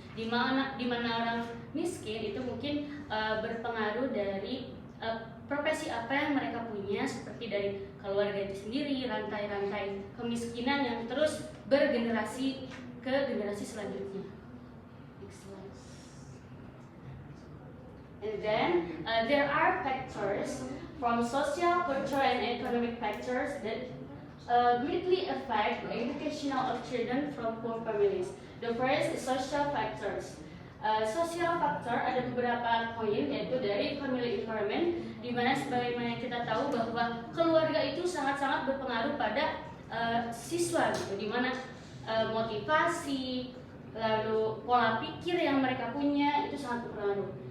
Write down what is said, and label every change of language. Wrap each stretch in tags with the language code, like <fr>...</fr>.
<id>Di mana orang miskin itu mungkin berpengaruh dari profesi apa yang mereka punya, seperti dari keluarga itu sendiri, rantai-rantai kemiskinan yang terus bergenerasi ke generasi selanjutnya.</id> <en>And then there are factors from social, cultural, and economic factors that greatly affect the educational of children from poor families. The first is social factors.</en> <id>Social factor ada beberapa poin, yaitu dari family environment, di mana sebagaimana kita tahu bahwa keluarga itu sangat-sangat berpengaruh pada siswa, gitu, di mana motivasi, lalu pola pikir yang mereka punya itu sangat berpengaruh.</id>